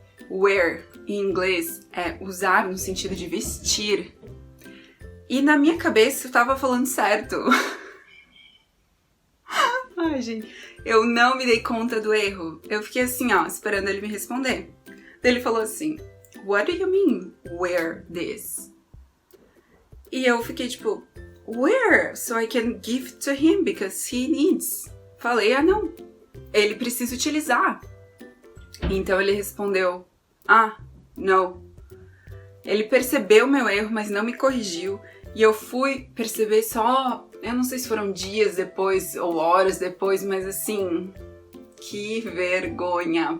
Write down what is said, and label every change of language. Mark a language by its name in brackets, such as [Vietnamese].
[Portuguese] Wear, em inglês, é usar no sentido de vestir. E na minha cabeça eu tava falando certo. Ai, gente, eu não me dei conta do erro. Eu fiquei assim, ó, esperando ele me responder. Daí ele falou assim, [English] "What do you mean, wear this?" [Portuguese] E eu fiquei tipo, [English] "Wear, so I can give to him because he needs." [Portuguese] Falei, não, ele precisa utilizar. Então ele respondeu, "No." Ele percebeu meu erro, mas não me corrigiu. E eu fui perceber só, eu não sei se foram dias depois ou horas depois, mas assim, que vergonha.